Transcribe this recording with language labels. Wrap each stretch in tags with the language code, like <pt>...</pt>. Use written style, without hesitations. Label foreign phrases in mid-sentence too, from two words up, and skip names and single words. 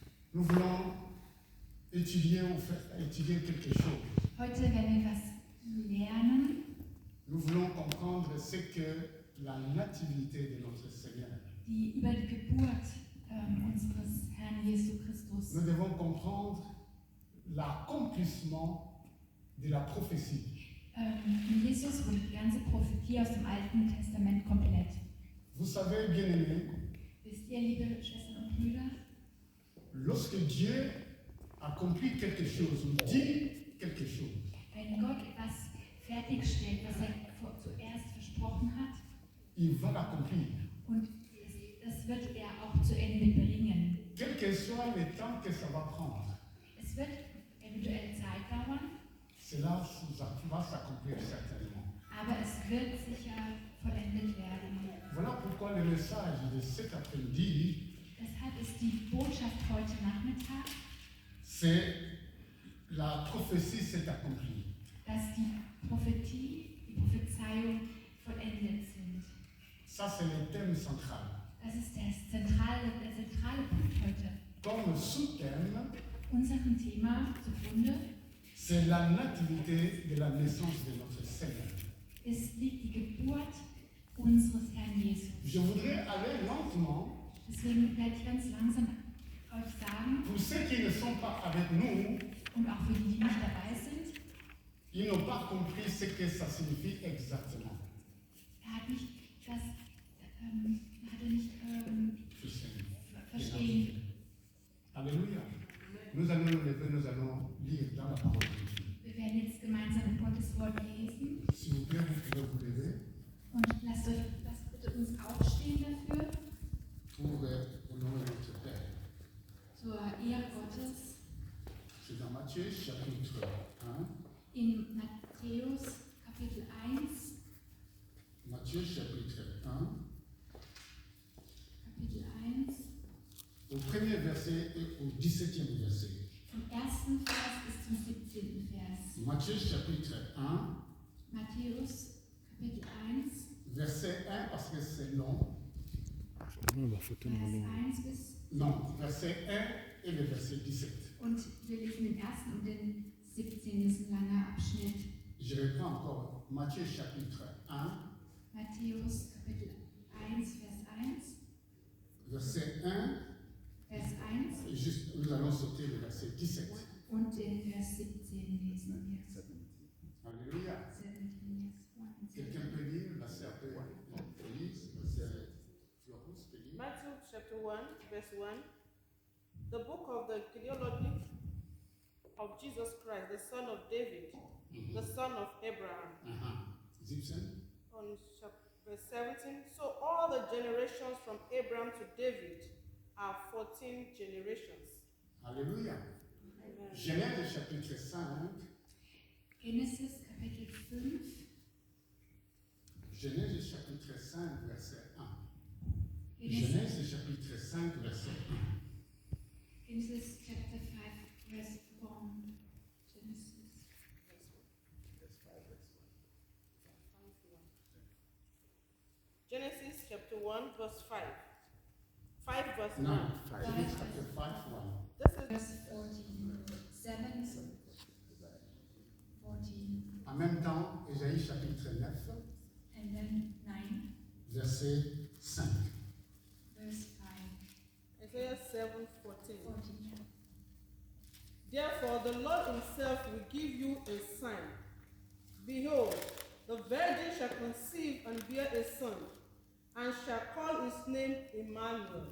<fr>Nous voulons étudier quelque chose.</fr> <de>Heute werden wir was lernen.</de> <fr>Nous voulons comprendre ce que la nativité de notre Seigneur.</fr> <de>Über die Geburt unseres Herrn Jesu Christus.</de> <fr>Nous devons comprendre l'accomplissement de la prophétie.</fr> <de>In Jesus wurde die ganze Prophetie aus dem Alten Testament komplett.</de> <fr>Vous savez, bien-aimés,</fr> <de>Wisst ihr, liebe Schwestern und Brüder,</de> <fr>lorsque Dieu accomplit quelque chose ou dit quelque chose,</fr> <de>wenn Gott etwas fertigstellt, was er zuerst versprochen hat,</de> <fr>il va l'accomplir.</fr> <de>und das wird er auch zu Ende bringen.</de> <fr>Quel que soit le temps que ça va prendre,</fr> <de>Es wird eventuell Zeit dauern,</de> <fr>cela va s'accomplir certainement.</fr> <de>aber es wird sicher vollendet werden.</de> <fr>Voilà pourquoi le message de cet après-midi,</fr> <de>Deshalb ist die Botschaft heute Nachmittag,</de> <fr>c'est la prophétie s'est accomplie.</fr> <de>dass die Prophezeiung vollendet sind.</de> <fr>Ça, c'est le thème central.</fr> <de>Das ist der zentrale Punkt heute.</de> <fr>Comme sous-thème,</fr> <de>Unserem Thema zugrunde</de> <fr>c'est la nativité de la naissance de notre Seigneur.</fr> <de>liegt die Geburt unseres Herrn Jesus.</de> <fr>Je voudrais aller lentement</fr> <de>Deswegen werde ich ganz langsam euch sagen,</de> <fr>pour ceux qui ne sont pas avec nous.</fr> <de>und auch für die, die nicht dabei sind,</de> <fr>Ils n'ont pas compris ce que ça signifie exactement.</fr> <de>hat nicht verstehen.</de> <fr>Alléluia. Nous allons nous lever, nous allons lire dans la parole de Dieu.</fr> <de>Wir werden jetzt gemeinsam Gottes Wort lesen.</de> <fr>S'il vous plaît, vous pouvez vous lever</fr> <de>Und lasst bitte uns aufstehen dafür,</de> <fr>pour honorer notre Père.</fr> <de>zur Ehre Gottes.</de> <fr>C'est dans Matthieu chapitre 1.</fr> <de>In Matthäus Kapitel 1,</de> <fr>Matthieu chapitre 1,</fr> <de>Kapitel 1,</de> <fr>au premier verset et au 17e verset.</fr> <de>vom 1. Vers bis zum 17. Vers.</de> <fr>Matthieu chapitre 1,</fr> <de>Matthäus Kapitel 1,</de> <fr>verset 1 parce que c'est long.</fr> <de>Vers 1 bis.</de> <fr>Non, verset 1 et le verset 17.</fr> <de>Und wir lesen den 1. und den 17. ist ein langer Abschnitt.</de> <fr>Je reprends encore Matthieu chapitre 1,</fr> <de>Matthäus Kapitel 1, Vers 1,</de> <fr>verset 1,</fr> <de>Vers 1</de> <fr>et juste, nous allons sauter le verset 17.</fr> <de>und den Vers 17 lesen wir.</de> <fr>Alléluia.</fr> <en>17, yes.</en> <fr>Quelqu'un peut lire verset après Élise, verset Florence peut lire.</fr> <en>Matthew chapter 1, verse 1. The book of the genealogy of Jesus Christ, the son of David, the son of Abraham. 17. On verse 17. So all the generations from Abraham to David are 14 generations.</en> <fr>Alléluia. Amen. Genèse chapitre 5.</fr> <de>Genesis Kapitel 5,</de> <fr>Genèse chapitre 5, verset 1.</fr> <de>Genesis,</de> <fr>Genèse chapitre 5, verset 1.</fr> <en>Genesis chapter 5, verse 1. Genesis. Genesis chapter 1, verse 5. 5 verse 1.</en> <fr>Non, Genèse chapitre 5, 1.</fr> <en>This is Verse 14, 7, 14,</en> <fr>En même temps, Ésaïe chapitre 9,</fr> <en>and then 9,</en> <fr>verset 5.</fr> <en>verse 5, Isaiah 7:14. 14. Therefore, the Lord himself will give you a sign. Behold, the virgin shall conceive and bear a son, and shall call his name Emmanuel.</en>